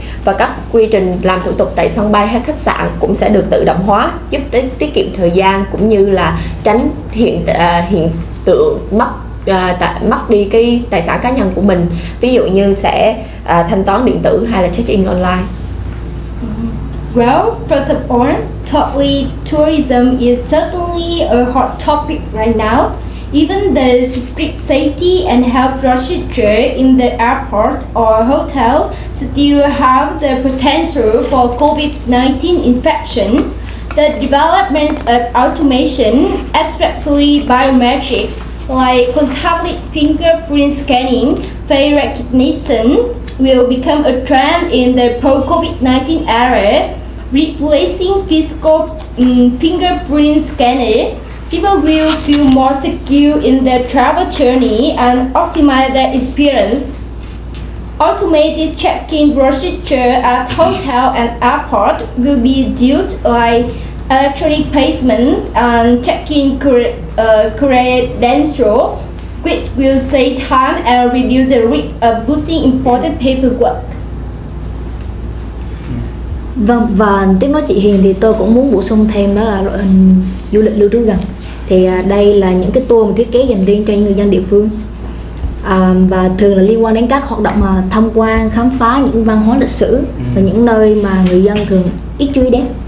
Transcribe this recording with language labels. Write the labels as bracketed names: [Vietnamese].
[Vietnamese] Và các quy trình làm thủ tục tại sân bay hay khách sạn cũng sẽ được tự động hóa, giúp tiết kiệm thời gian cũng như là tránh hiện tượng mất đi cái tài sản cá nhân của mình. Ví dụ như sẽ thanh toán điện tử hay là check-in online. [English] Well, first of all, tourism is certainly a hot topic right now. Even the strict safety and health procedure in the airport or hotel still have the potential for COVID-19 infection. The development of automation, especially biometric, like contactless fingerprint scanning, face recognition, will become a trend in the post-COVID-19 era, replacing physical fingerprint scanner. People will feel more secure in their travel journey and optimize their experience. Automated check-in procedure at hotel and airport will be used like electronic payment and check-in credential which will save time and reduce the risk of boosting important paperwork. [Vietnamese] Vâng, và tiếp nối chị Hiền thì tôi cũng muốn bổ sung thêm đó là loại hình du lịch lưu trú gần. Thì đây là những cái tour mà thiết kế dành riêng cho những người dân địa phương, và thường là liên quan đến các hoạt động tham quan, khám phá những văn hóa lịch sử và những nơi mà người dân thường ít chú ý đến.